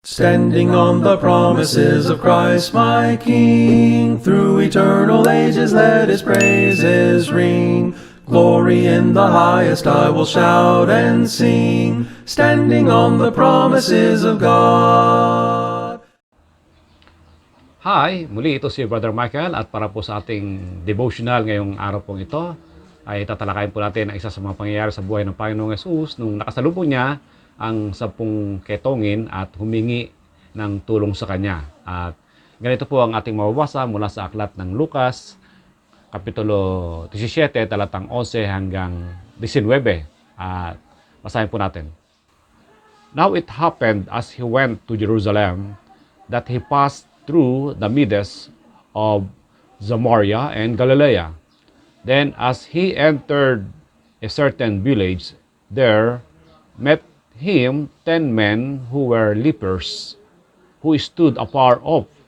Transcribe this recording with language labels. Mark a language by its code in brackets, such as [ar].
[en] Standing on the promises of Christ my King, through eternal ages let His praises ring. Glory in the highest I will shout and sing, standing on the promises of God. [tl] Hi, muli ito si Brother Michael at para po sa ating devotional ngayong araw pong ito ay tatalakayin po natin ang isa sa mga pangyayari sa buhay ng Panginoong Hesus nung nakasalubong niya ang 10 ketongin at humingi ng tulong sa kanya. At ganito po ang ating mababasa mula sa aklat ng Lucas, Kapitulo 17, talatang 11 hanggang 19. At basahin po natin. [en] Now it happened as he went to Jerusalem that he passed through the midst of Samaria and Galilee. Then as he entered a certain village, there met him 10 men who were lepers, who stood afar off.